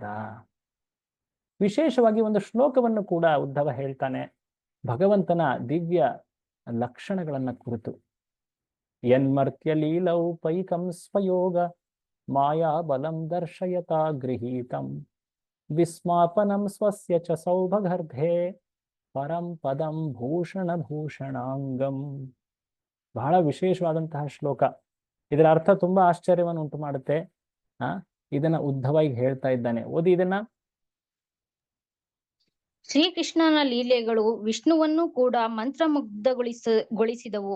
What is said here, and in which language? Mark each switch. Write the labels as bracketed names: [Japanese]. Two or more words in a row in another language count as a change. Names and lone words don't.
[Kannada] ವಿಶೇಷವಾಗಿ ಒಂದು ಶ್ಲೋಕವನ್ನು ಕೂಡ ಉದ್ಧವ ಹೇಳ್ತಾನೆ ಭಗವಂತನ ದಿವ್ಯ ಲಕ್ಷಣಗಳನ್ನ ಕುರಿತು. [Sanskrit] ಯನ್ಮರ್ತ್ಯ ಲೀಲೌ ಪೈಕಂ ಸ್ವಯೋಗ ಮಾಯಾ ಬಲಂ ದರ್ಶಯತಾ ಗೃಹೀತಂ ವಿಸ್ಮಾಪನಂ ಸ್ವಸ್ಯ ಚ ಸೌಭಗರ್ಧೆ ಪರಂ ಪದಂ ಭೂಷಣ ಭೂಷಣಾಂಗಂ. [Kannada] ಬಹಳ ವಿಶೇಷವಾದಂತಹ ಶ್ಲೋಕ. ಇದರ ಅರ್ಥ ತುಂಬಾ ಆಶ್ಚರ್ಯವನ್ನು ಉಂಟು ಮಾಡುತ್ತೆ. ಇದನ್ನ ಉದ್ಧವ ಈಗ ಹೇಳ್ತಾ ಇದ್ದಾನೆ. ಓದಿ ಇದನ್ನ. ಶ್ರೀಕೃಷ್ಣನ ಲೀಲೆಗಳು ವಿಷ್ಣುವನ್ನು ಕೂಡ ಮಂತ್ರಮುಗ್ಧಗೊಳಿಸಿದವು.